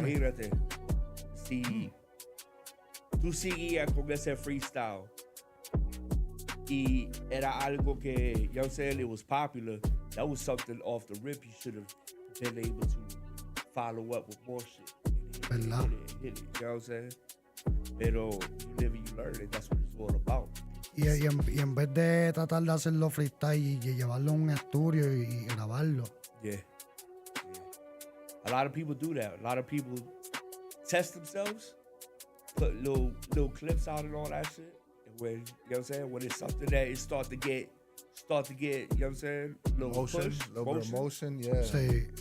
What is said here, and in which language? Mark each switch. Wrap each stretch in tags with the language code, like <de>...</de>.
<es>imagínate, si tú seguías con ese freestyle y era algo que,</es> <en>you know what I'm saying, it was popular, that was something off the rip you should have been able to follow up with more shit.</en> <es>¿Verdad?</es> <en>Hit it, you know what I'm saying? Pero you live and you learn it. That's what it's all about.</en> <es>Y en vez de tratar de hacerlo freestyle y llevarlo a un estudio y grabarlo.</es> <en>Yeah. A lot of people do that. A lot of people test themselves, put little clips out and all that shit. And when, you know what I'm saying, when it's something that it start to get, you know what I'm saying, little Motion, push, little bit of motion, yeah.</en> <es>Sí.</es>